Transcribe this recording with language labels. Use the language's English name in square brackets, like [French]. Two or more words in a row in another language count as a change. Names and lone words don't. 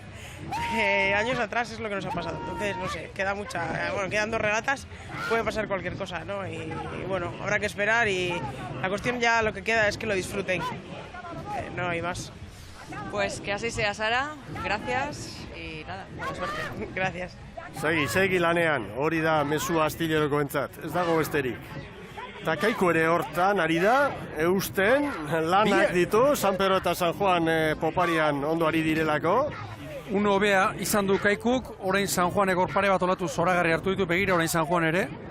[Spanish] Años atrás es lo que nos ha pasado, entonces, no sé, quedan 2 regatas, puede pasar cualquier cosa, ¿no? Y bueno, habrá que esperar y la cuestión ya lo que queda es que lo disfruten. No hay más. Pues que así sea, Sara. Gracias y nada, buena suerte. Gracias. [Basque] Segi lanean, hori da mezu Astilleroko entzat, ez dago besterik. Eta Kaiku ere hortan ari da, eusten, lanak ditu, San Pedro eta San Juan poparian ondo ari direlako. Uno hobea izan du Kaikuk, orain San Juanek hor pare bat olatu zoragarri hartu ditu, begira orain San Juan ere.